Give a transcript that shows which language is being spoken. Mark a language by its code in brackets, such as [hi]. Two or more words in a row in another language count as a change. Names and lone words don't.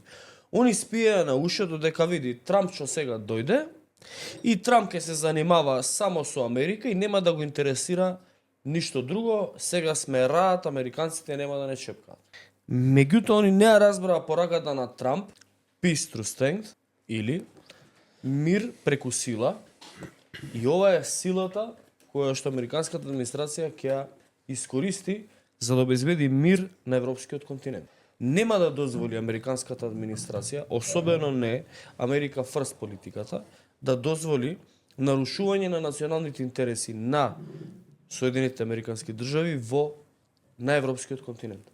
[mk] Они спиеа на ушето дека види Трамп што сега дојде и Трамп ќе се занимава само со Америка и нема да го интересира ништо друго, сега сме раат, американците нема да не чепкаат. Меѓутоа, они не ја разбраа пораката на Трамп, [en] peace through strength, [mk] или мир преку сила, и ова е силата која што американската администрација ќе ја искористи за да обезбеди мир на европскиот континент. Нема да дозволи американската администрација, особено не Америка First политиката, да дозволи нарушување на националните интереси на Соединетите Американски држави на европскиот континент.